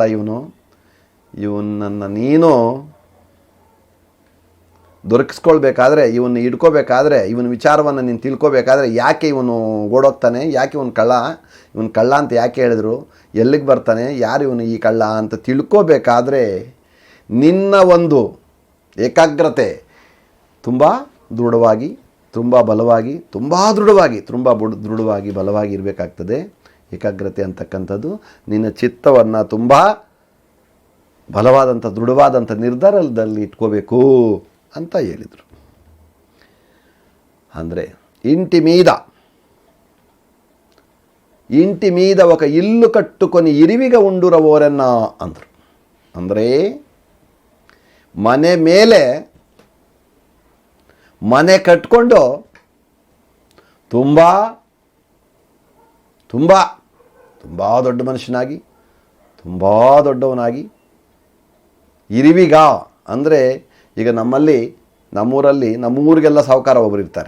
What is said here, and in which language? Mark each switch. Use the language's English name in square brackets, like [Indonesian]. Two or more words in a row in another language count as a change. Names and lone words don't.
[Kannada] ಇವನನ್ನು ನೀನು ದೊರಕಿಸ್ಕೊಳ್ಬೇಕಾದ್ರೆ, ಇವನ್ನ ಹಿಡ್ಕೋಬೇಕಾದ್ರೆ, ಇವನ ವಿಚಾರವನ್ನು ನೀನು ತಿಳ್ಕೊಬೇಕಾದ್ರೆ, ಯಾಕೆ ಇವನು ಓಡೋಗ್ತಾನೆ, ಯಾಕೆ ಇವನು ಕಳ್ಳ ಅಂತ ಯಾಕೆ ಹೇಳಿದ್ರು, ಎಲ್ಲಿಗೆ ಬರ್ತಾನೆ, ಯಾರು ಇವನು ಈ ಕಳ್ಳ ಅಂತ ತಿಳ್ಕೋಬೇಕಾದ್ರೆ ನಿನ್ನ ಒಂದು ಏಕಾಗ್ರತೆ ತುಂಬ ದೃಢವಾಗಿ, ತುಂಬ ಬಲವಾಗಿ, ತುಂಬ ದೃಢವಾಗಿ ಬಲವಾಗಿ ಇರಬೇಕಾಗ್ತದೆ. ಏಕಾಗ್ರತೆ ಅಂತಕ್ಕಂಥದ್ದು ನಿನ್ನ ಚಿತ್ತವನ್ನು ತುಂಬ ಬಲವಾದಂಥ ದೃಢವಾದಂಥ ನಿರ್ಧಾರದಲ್ಲಿ ಇಟ್ಕೋಬೇಕು ಅಂತ ಹೇಳಿದರು. [Telugu] ಅಂದರೆ ఇంటి మీద ఒక ఇల్లు కట్టుకొని ఇరివిగా ఉండురవోరన్న ಅಂದರು. [Kannada] ಅಂದರೆ ಮನೆ ಮೇಲೆ ಮನೆ ಕಟ್ಕೊಂಡು ತುಂಬ ತುಂಬ ತುಂಬ ದೊಡ್ಡ ಮನುಷ್ಯನಾಗಿ, ತುಂಬ ದೊಡ್ಡವನಾಗಿ, ಇರಿವಿಗ ಅಂದರೆ ಈಗ ನಮ್ಮೂರಿಗೆಲ್ಲ ಸಾಹುಕಾರ ಒಬ್ಬರು ಇರ್ತಾರೆ.